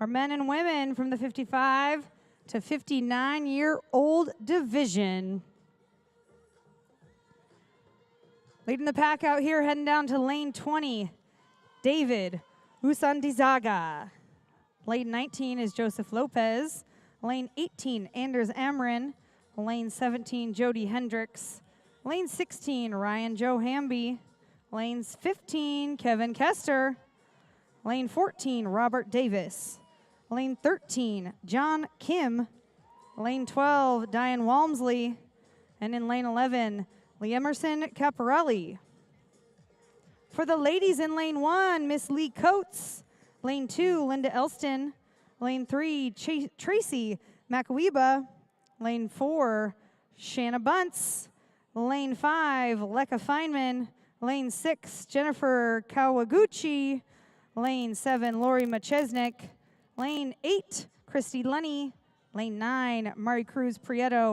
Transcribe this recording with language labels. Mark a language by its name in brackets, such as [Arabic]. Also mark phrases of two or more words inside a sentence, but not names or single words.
[English] our men and women from the 55 to 59-year-old division. Leading the pack out here, heading down to lane 20, David Usandizaga. Lane 19 is Joseph Lopez. Lane 18, Anders Amrin. Lane 17, Jody Hendricks. Lane 16, Ryan Joe Hamby. Lane 15, Kevin Kester. Lane 14, Robert Davis. Lane 13, John Kim. Lane 12, Diane Walmsley. And in lane 11, Lee Emerson Caparelli. For the ladies in lane 1, Miss Lee Coates. Lane 2, Linda Elston. Lane 3, Tracy Makawiba. Lane 4, Shanna Bunce. Lane 5, Lekka Feynman. Lane 6, Jennifer Kawaguchi. Lane 7, Lori Machesnik. Lane 8, Christy Lenny. Lane 9, Mari Cruz Prieto.